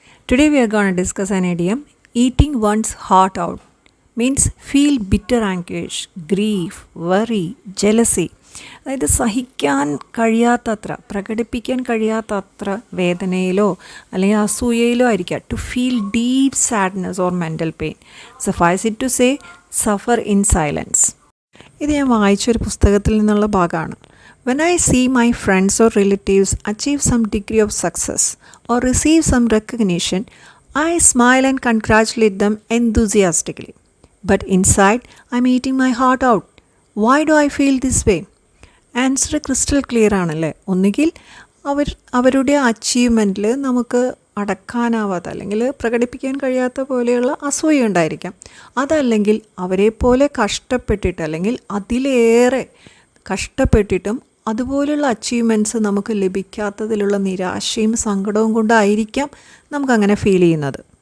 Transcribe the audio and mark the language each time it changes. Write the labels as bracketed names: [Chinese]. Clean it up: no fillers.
[English] Today we are going to discuss an idiom, eating one's heart out. Means feel bitter anguish, grief, worry, jealousy. [Malayalam] അതായത് സഹിക്കാൻ കഴിയാത്തത്ര, പ്രകടിപ്പിക്കാൻ കഴിയാത്തത്ര വേദനയിലോ അല്ലെങ്കിൽ അസൂയയിലോ ആയിരിക്കാം. [English] To feel deep sadness or mental pain. Suffice it to say suffer in silence. [Malayalam] ഇത് ഞാൻ വായിച്ചൊരു പുസ്തകത്തിൽ നിന്നുള്ള ഭാഗമാണ്. [English] When I see my friends or relatives achieve some degree of success or receive some recognition, I smile and congratulate them enthusiastically. But inside, I'm eating my heart out. Why do I feel this way? Answer crystal clear ആണല്ലേ. [Malayalam] ഒന്നുകിൽ അവരുടെ അച്ചീവ്മെൻറ്റിൽ നമുക്ക് അടക്കാനാവാത്ത അല്ലെങ്കിൽ പ്രകടിപ്പിക്കാൻ കഴിയാത്ത പോലെയുള്ള അസൂയ ഉണ്ടായിരിക്കാം. അതല്ലെങ്കിൽ അവരെ പോലെ കഷ്ടപ്പെട്ടിട്ട് അല്ലെങ്കിൽ അതിലേറെ കഷ്ടപ്പെട്ടിട്ടും അതുപോലുള്ള അച്ചീവ്മെൻറ്റ്സ് നമുക്ക് ലഭിക്കാത്തതിലുള്ള നിരാശയും സങ്കടവും കൊണ്ടായിരിക്കാം നമുക്കങ്ങനെ ഫീൽ ചെയ്യുന്നത്.